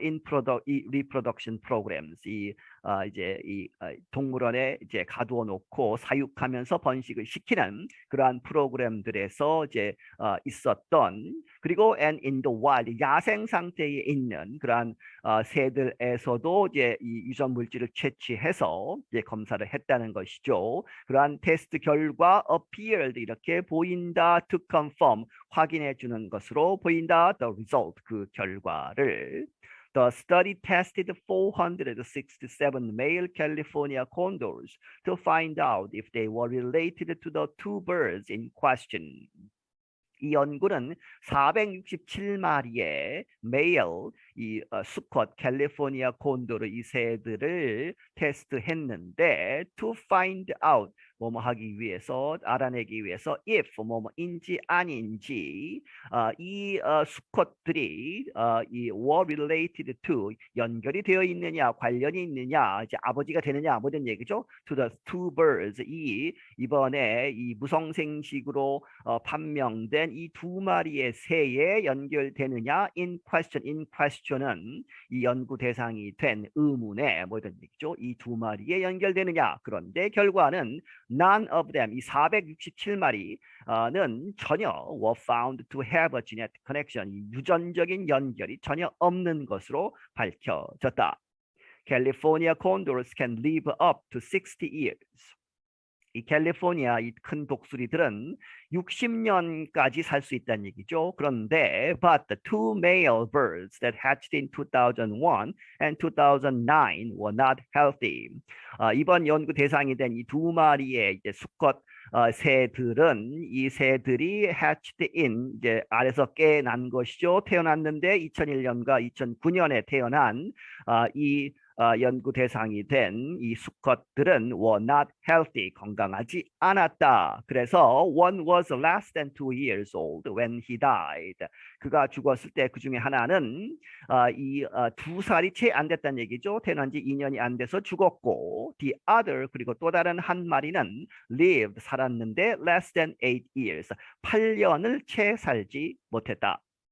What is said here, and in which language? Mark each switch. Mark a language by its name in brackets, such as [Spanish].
[English] in reproduction programs, [Korean] 이제 이 동물원에 이제 가두어 놓고 사육하면서 번식을 시키는 그러한 프로그램들에서 이제 있었던, 그리고 [English] and in the wild, [Korean] 야생 상태에 있는 그러한 새들에서도 이제 이 유전 물질을 채취해서 이제 검사를 했다는 것이죠. 그러한 테스트 결과 appeared, 이렇게 보인다, [English] to confirm, [Korean] 확인해 주는 것으로 보인다, [English] the result, [Korean] 그 결과를. [English] The study tested 467 male California condors to find out if they were related to the two birds in question. [Korean] 이 연구는 467마리의 메일, 이 수컷 캘리포니아 콘도르 이 새들을 테스트했는데 [English] to find out, [Korean] 뭐뭐 하기 위해서, 알아내기 위해서 if, 뭐뭐인지 아닌지, 이 수컷들이 이 [English] were related to, [Korean] 연결이 되어 있느냐, 관련이 있느냐, 이제 아버지가 되느냐, 뭐 이런 얘기죠. [English] to the two birds, [Korean] 이번에 이 무성생식으로 판명된 이 두 마리의 새에 연결되느냐, [English] in question [Korean] 은 이 연구 대상이 된 의문에, 뭐 이런 얘기죠. 이 두 마리에 연결되느냐. 그런데 결과는 [English] none of them, [Korean] 이 467마리는 전혀 [English] were found to have a genetic connection, [Korean] 이 유전적인 연결이 전혀 없는 것으로 밝혀졌다. [English] California condors can live up to 60 years. [Korean] 이 캘리포니아 이 큰 독수리들은 60년까지 살 수 있다는 얘기죠. [English] 그런데 but the two male birds that hatched in 2001 and 2009 were not healthy. [Korean] 이번 연구 대상이 된 이 두 마리의 이제 수컷 새들은 이 새들이 [English] hatched in [Korean] 이제 알에서 깨난 것이죠. 태어났는데 2001년과 2009년에 태어난 이 연구 대상이 된 이 수컷들은 [English] were not healthy, [Korean] 건강하지 않았다. [English] 그래서 one was less than 2 years old when he died. [Korean] 그가 죽었을 때 그 중에 하나는 이 2살이 채 안 됐다는 얘기죠. 태어난 지 2년이 안 돼서 죽었고 [English] the other [Korean] 그리고 또 다른 한 마리는 lived, 살았는데 [English] less than 8 years, [Korean] 8년을 채 살지 못했다.